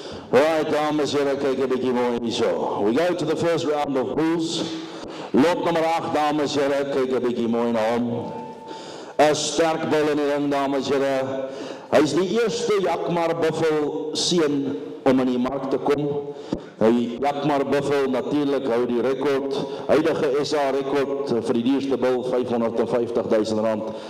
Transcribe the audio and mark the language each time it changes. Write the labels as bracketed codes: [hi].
[af] Right, dames en heren, kyk 'n bietjie mooi hierso. [en] We go to the first round of bulls. [af] Lot nummer 8, dames en heren, kyk 'n bietjie mooi na hom. 'n Sterk bull in die ring, dames en heren. Hy is die eerste Jakmar Buffel seun om in die mark te kom. Hy Jakmar Buffel natuurlik hou die rekord, huidige SA rekord vir die duurste bil, R550,000.